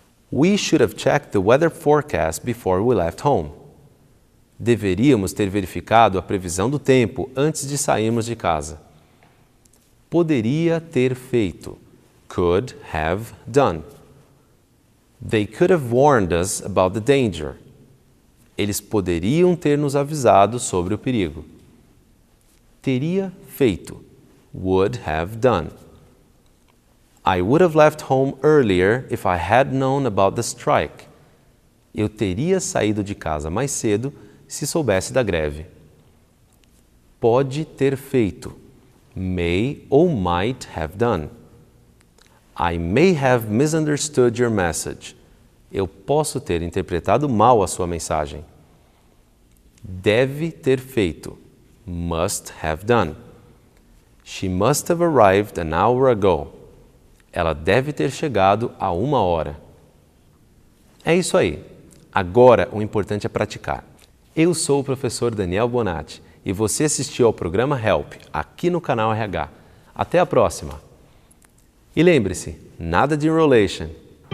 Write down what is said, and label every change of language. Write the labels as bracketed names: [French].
[English] We should have checked the weather forecast before we left home. [Portuguese] Deveríamos ter verificado a previsão do tempo antes de sairmos de casa. Poderia ter feito. [English] Could have done. They could have warned us about the danger. [Portuguese] Eles poderiam ter nos avisado sobre o perigo. Teria feito. [English] Would have done. I would have left home earlier if I had known about the strike. [Portuguese] Eu teria saído de casa mais cedo se soubesse da greve. Pode ter feito. [English] May [Portuguese] ou [English] might have done. I may have misunderstood your message. [Portuguese] Eu posso ter interpretado mal a sua mensagem. Deve ter feito. [English] Must have done. She must have arrived an hour ago. [Portuguese] Ela deve ter chegado há 1 hora. É isso aí. Agora o importante é praticar. Eu sou o professor Daniel Bonatti e você assistiu ao programa Help aqui no canal RH. Até a próxima! E lembre-se, nada de enrolation.